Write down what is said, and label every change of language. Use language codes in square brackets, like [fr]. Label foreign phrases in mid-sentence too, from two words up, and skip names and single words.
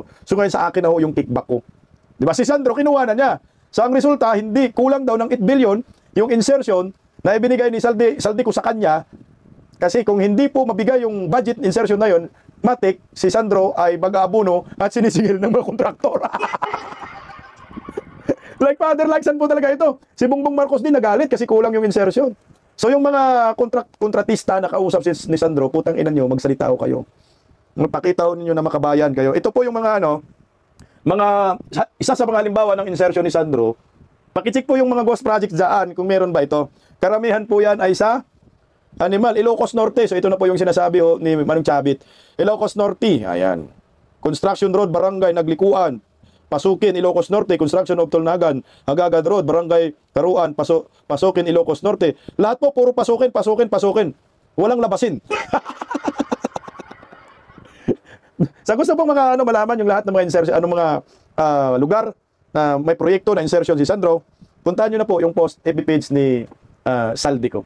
[tl] So ngayon sa akin na ho yung kickback ko. Di ba? Si Sandro, kinuha na niya. So ang resulta, hindi, kulang daw ng 8 billion yung insertion na ibinigay ni Saldico sa kanya. Kasi kung hindi po mabigay yung [en] budget insertion [tl] na yun, matik, si Sandro ay mag-aabuno at sinisingil ng mga kontraktor. [en] Like father, like son [tl] po talaga ito. Si Bongbong Marcos din nagalit kasi kulang yung insertion. So yung mga kontratista na kausap ni Sandro, putang ina nyo, magsalita ho kayo. Magpakita ho ninyo na makabayan kayo. Ito po yung mga isa sa mga halimbawa ng insertion ni Sandro. Pakicheck po yung mga [en] ghost projects [tl] dyan kung meron ba ito. Karamihan po yan ay sa Ilocos Norte. So ito na po yung sinasabi ni Manong Chabit. Ilocos Norte, ayan. Construction Road, Barangay Naglikuan. Pasukin, Ilocos Norte, Construction of Tolnagan, Hagagad Road, Barangay Karuan, Pasukin, Ilocos Norte. Lahat po, puro pasukin. Walang labasin. Sa gusto pong malaman yung lahat ng mga insertion, mga lugar na may proyekto na insertion si Sandro, puntahan nyo na po yung post [en] FB page [tl] ni Saldico.